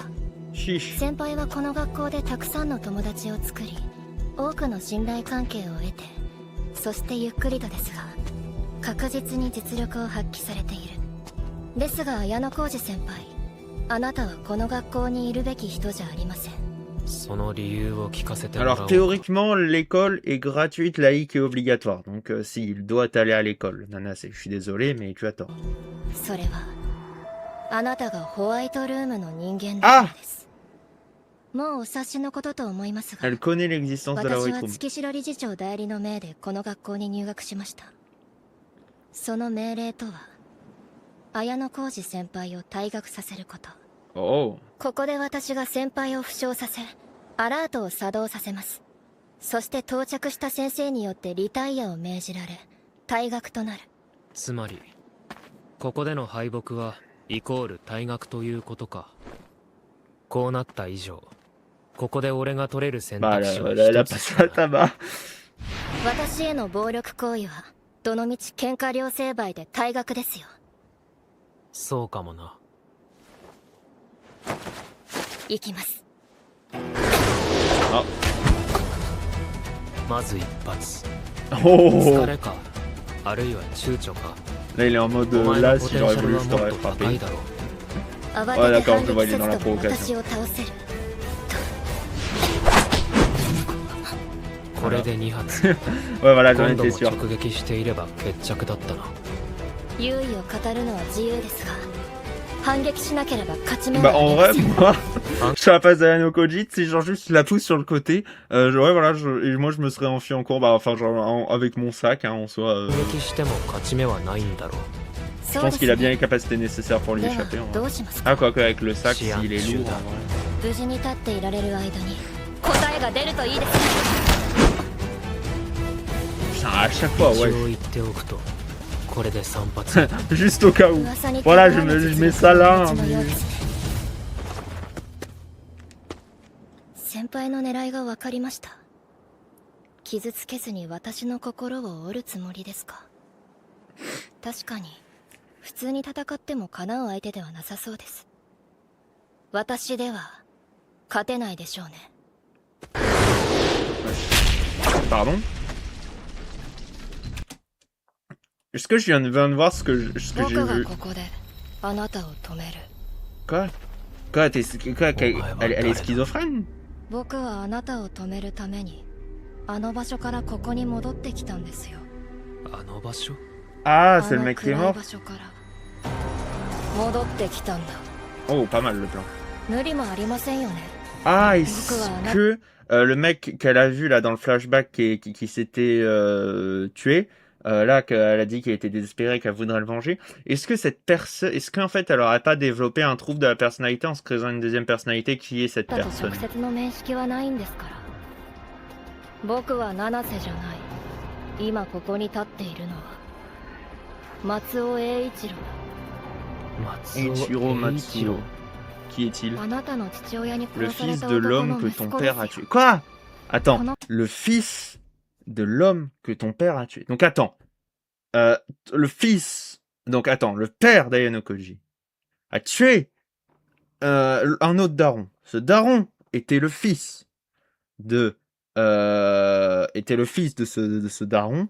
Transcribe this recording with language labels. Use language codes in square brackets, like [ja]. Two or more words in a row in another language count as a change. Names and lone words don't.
[ja] 先輩はこの学校でたくさんの友達を作り、多くの信頼関係を得て、そしてゆっくりとですが確実に実力を発揮されている。ですが綾小路先輩、あなたはこの学校にいるべき人じゃありません。その理由を聞かせてもらおう。 [fr] Alors théoriquement, l'école est gratuite, laïque et obligatoire. Donc si, il doit aller à l'école. Nanase, je suis désolé, mais tu as tort. [ja] それはあなたがホワイトルームの人間だからです。もうお察しのことと思いますが、 [fr] Elle connaît l'existence de la [ja] 私 [fr] White [ja] は [fr] Room. [ja] 月城理事長代理の命でこの学校に入学しました。その命令とは綾小路先輩を退学させること。 Oh. ここで私が先輩を負傷させ、アラートを作動させます。そして到着した先生によってリタイアを命じられ退学となる。つまりここでの敗北はイコール退学ということか。こうなった以上、ここで俺が取れる選 Bah, 択肢は [fr] elle a [ja] 一つ [fr] passé [ja] し [fr] la [ja] か。 [fr] tabac. [ja] 私への暴力行為はどのみち喧嘩両成敗で退学ですよ。そうかもな。行きます。 Ah. まず一発。 Oh. 疲れか、あるいは躊躇か。 [fr] Là, il est en mode [ja] お前 [fr] là, [ja] のポ [fr] si [ja] テン [fr] j'aurais [ja] シャル [fr] voulu, [ja] は [fr] je [ja] もっ [fr] t'aurais [ja] と高 [fr] frappé. [ja] いだろう。慌 [fr] Ouais, [ja] てて [fr] d'accord, [ja] 反 [fr] je [ja] 撃 [fr] vois, il est [ja] せ [fr] dans [ja] ず [fr] la [ja] とも [fr] provocation. [ja] 私を倒せる。これで2発。 [fr] Ouais, voilà, j'en [ja] 今度 [fr] étais [ja] も [fr] sûr. [ja] 直撃していれば決着だったな。優位を語るのは自由ですが、反撃しなければ勝ち目 Bah はあ [fr] en [ja] りま [fr] vrai, [ja] せん。 [fr] moi, je suis à la place d'Ayano Koji, tu sais, genre juste, je la pousse sur le côté. Ouais, voilà, et moi, je me serais enfui en cours, bah, enfin, genre, avec mon sac, hein, en soi. [ja] 反撃しても勝ち目はないんだろう。 [fr] Je [ja] そうで [fr] pense [ja] す [fr] qu'il a bien [ja] ね。 [fr] les capacités nécessaires pour lui [ja] では [fr] échapper. En [ja] ど [fr] vrai. [ja] うしますか。 [fr] Ah, quoique, avec le sac, Chien, s'il est chien. lourd. En vrai. [ja] 無事に立っていられる間に答えが出るといいですね。 [fr] Putain, à chaque fois, [ja] 一 [fr] ouais. [ja] 応言っておくと、これで3発。 [fr] Juste au cas où. [ja] 噂に [fr] Voilà, [ja] 手 [fr] je [ja] 強い [fr] mets ça là. [ja] 実力 [fr] hein, [ja] のよう [fr] mais- [ja] ですね。先輩の狙いが分かりました。傷つけずに私の心を折るつもりですか。確かに普通に戦ってもかなう相手ではなさそうです。私では勝てないでしょうね。 [fr] Pardon? Est-ce que je viens de voir ce que j'ai [ja] 僕が [fr] vu? [ja] ここであなたを止める。 [fr] Quoi? Quoi, elle est schizophrène? [ja] 僕はあなたを止めるためにあの場所からここに戻ってきたんですよ。あの場所？ Ah, あ [fr] c'est le [ja] の [fr] mec qui est [ja] 暗い [fr] mort? [ja] 場所から戻ってきたんだ。 [fr] Oh, pas mal le plan. [ja] 無理もありませんよね。 [fr] Ah, est-ce que le mec qu'elle a vu là dans le flashback qui s'était tué, là qu'elle a dit qu'il était désespéré, qu'elle voudrait le venger, est-ce que cette personne, est-ce qu'en fait elle aurait pas développé un trouble de la personnalité en se créant une deuxième personnalité qui est cette [ja] だと [fr] personne? [ja] 直接の面識はないんですから。僕は七瀬じゃない。今ここに立っているのは松尾栄一郎松尾 [fr] Eiichiro [ja] 栄一郎。 [fr] Matsuo. Qui est-il? [ja] だ。あなたの父親に [fr] Le [ja] 殺され [fr] fils [ja] た [fr] de [ja] 男 [fr] l'homme [ja] の [fr] que [ja] 息 [fr] ton [ja] 子で [fr] père [ja] す [fr] a [ja] よ。 [fr] tué. Quoi? Attends, Comment? le fils de l'homme que ton père a tué. Donc attends, le fils, donc attends, le père d'Ayano Koji a tué un autre daron. Ce daron était le fils de ce daron.